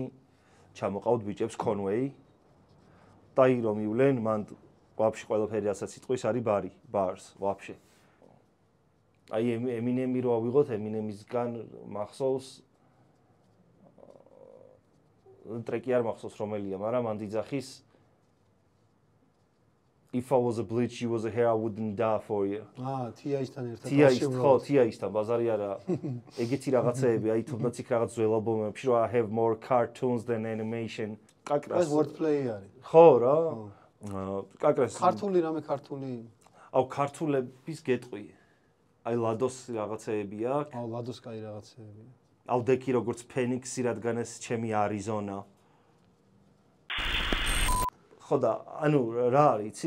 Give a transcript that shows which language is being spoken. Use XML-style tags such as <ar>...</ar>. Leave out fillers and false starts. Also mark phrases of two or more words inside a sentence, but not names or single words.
<ka>ჩამოყავთ ბიჭებს Conway და აი რომ ივლენ მან ვაფშე ყველაფერი რასაც იტყვის არის ბარს ვაფშე აი Eminem-ი რო ავიღოთ Eminem-ისგან მახსოვს ტრეკი არ მახსოვს რომელია, მაგრამ მან დიძახის</ka> <en>If I was a bleach, you was a hair, I wouldn't die for you.</en> <ka>TI-სთან ერთად. TI-სთან ბაზარი არა. ეგეთი რაღაცეები, აი თუნდაც იქ რაღაც ძველ ალბომებში რომ</ka> <en>I have more cartoons than animation.</en> <ka>კაკრას wordplay არის. ხო რა. კაკრას ქართული რამე ქართული. აუ ქართულების გეტყვი. აი ლადოს რაღაცეები აქვს. აუ ლადოს კაი რაღაცეებია. აუ დეკი როგორც ფენიქსი, რადგან ეს ჩემი არიზონა. ხო და ანუ რა არის, იცი?</ka>